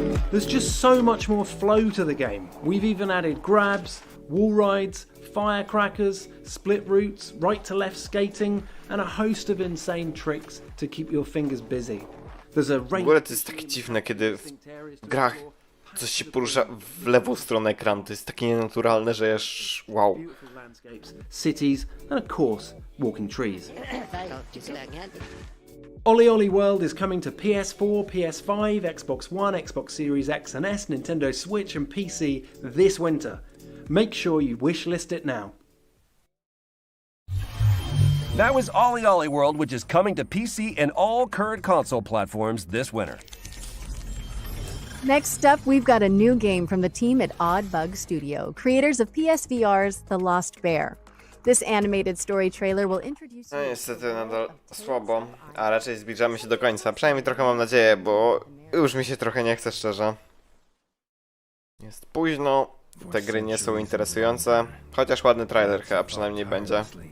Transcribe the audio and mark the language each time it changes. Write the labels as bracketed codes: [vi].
[en] There's just so much more flow to the game. We've even added grabs, wall rides, firecrackers, split routes, right to left skating, and a host of insane tricks to keep your fingers busy. There's a [pl] W ogóle to jest takie dziwne, kiedy w grach coś się porusza w lewą stronę ekranu. To jest takie nienaturalne, że już wow. [en] Cities, and of course, walking trees. Ollie Ollie World is coming to PS4, PS5, Xbox One, Xbox Series X and S, Nintendo Switch and PC this winter. Make sure you wishlist it now. That was Ollie Ollie World, which is coming to PC and all current console platforms this winter. Next up, we've got a new game from the team at Odd Bug Studio, creators of PSVR's The Lost Bear. This animated story trailer will introduce... [pl] No niestety nadal słabo, a raczej zbliżamy się do końca. Przynajmniej trochę mam nadzieję, bo już mi się trochę nie chce, szczerze. Jest późno, te gry nie są interesujące, chociaż ładny trailer chyba przynajmniej będzie.